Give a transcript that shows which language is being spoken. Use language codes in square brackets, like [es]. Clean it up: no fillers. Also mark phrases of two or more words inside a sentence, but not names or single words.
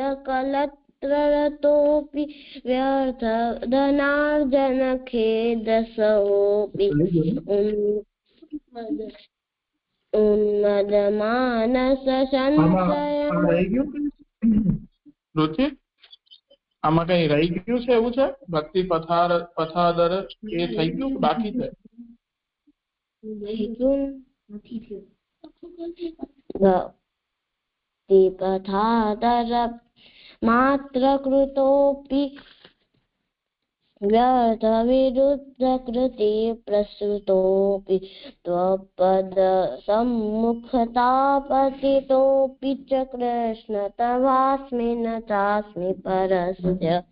[sa] कलत्ररतोऽपि व्यर्थ धनार्जन खेदसोऽपि उन्मदमानस संशय। [gu] રહી ગયું રુચિ આમાં કઈ રહી ગયું છે એવું છે ભક્તિ પથાદર એ થઈ ગયું કે બાકી છે [sa] पथादर मात्र कृतोऽपि व्यर्थ विरुद्ध कृते प्रसृतोऽपि त्वपद सम्मुखतापतितोऽपि च कृष्ण तवास्मि न चास्मि परस्य।